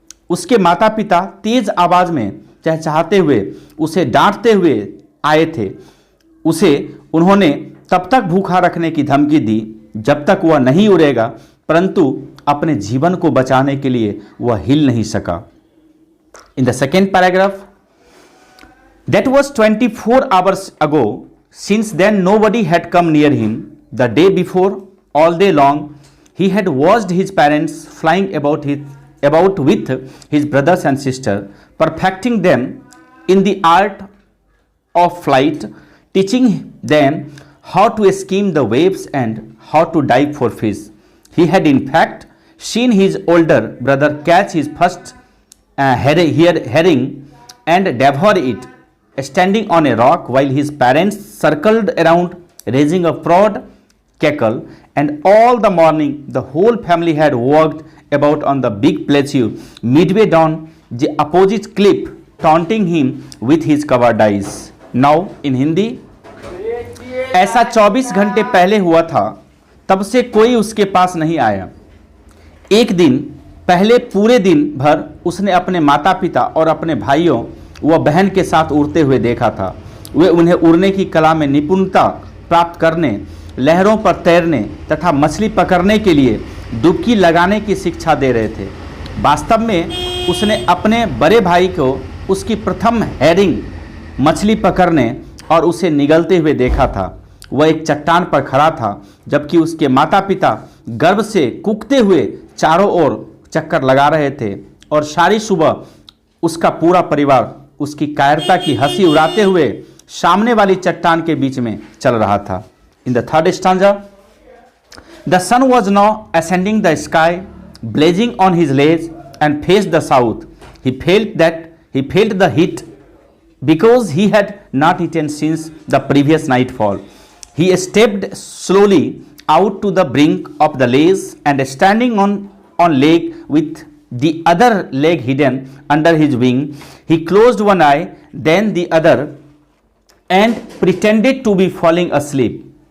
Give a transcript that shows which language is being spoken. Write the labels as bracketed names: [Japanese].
[Hindi] उसके माता पिता तेज आवाज में चहचहाते हुए उसे डांटते हुए आए थे। उन्होंने तब तक भूखा रखने की धमकी दी जब तक वह नहीं उड़ेगा, परंतु अपने जीवन को बचाने के लिए वह हिल नहीं सका। [English] In the second paragraph, that was 24 hours ago, Since then, nobody had come near him. The day before, all day long, he had watched his parents flying about with his brothers and sisters, perfecting them in the art of flight, teaching them how to skim the waves and how to dive for fish. He had, in fact, seen his older brother catch his first herring and devour it, standing on a rock while his parents circled around, raising a proud cackle, and all the morning the whole family had walked about on the big plateau midway down the opposite cliff, taunting him with his covered eyes. Now in Hindi, [Hindi] ऐसा 24 घंटे पहले हुआ था, तब से कोई उसके पास नहीं आया। एक दिन पहले पूरे दिन भर उसने अपने माता पिता और अपने भाइयों व बहन के साथ उड़ते हुए देखा था। वे उन्हें उड़ने की कला में निपुणता प्राप्त करने, लहरों पर तैरने तथा मछली पकड़ने के लिए डुबकी लगाने की शिक्षा दे रहे थे। वास्तव में उसने अपने बड़े भाई को उसकी प्रथम हैरिंग मछली पकड़ने और उसे निगलते हुए देखा था। वह एक चट्टान पर खड़ा था, जबकि उसके माता पिता गर्व से कूकते हुए चारों ओर चक्कर लगा रहे थे और सारी सुबह उसका पूरा परिवार उसकी कायरता की हंसी उड़ाते हुए सामने वाली चट्टान के बीच में चल रहा था। [English] In the third stanza, the sun was now ascending the sky, blazing on his ledge and face the south. He felt the heat because he had not eaten since the previous nightfall. He stepped slowly out to the brink of the ledge and standing on leg with the other leg hidden under his wing, he closed one eye, then the other, and pretended to be falling asleep.